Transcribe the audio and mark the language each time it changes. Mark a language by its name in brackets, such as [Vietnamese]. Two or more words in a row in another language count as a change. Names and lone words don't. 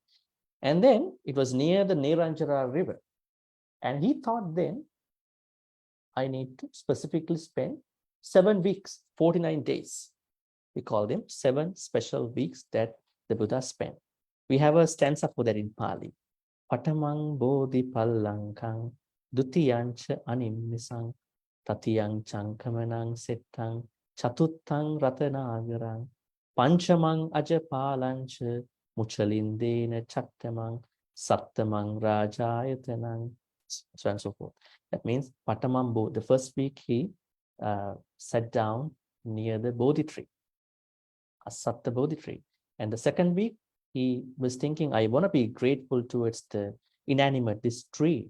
[English] And then it was near the Neranjara river. And he thought then, I need to specifically spend 7 weeks, 49 days. We call them 7 special weeks that the Buddha spent. We have a stanza for that in Pali. [Pali] Patamang bodhi pallankang dutiyancha animnisang tatiyang chankamanang settang chatuttang ratanagarang panchamang ajapalancha muchalindena chattamang sattamang rajayatanang, [English] so on and so forth. That means [Pali] Patamam Bodhi, [English] the first week he sat down near the Bodhi tree, a Satta Bodhi tree. And the second week he was thinking, I want to be grateful towards the inanimate, this tree.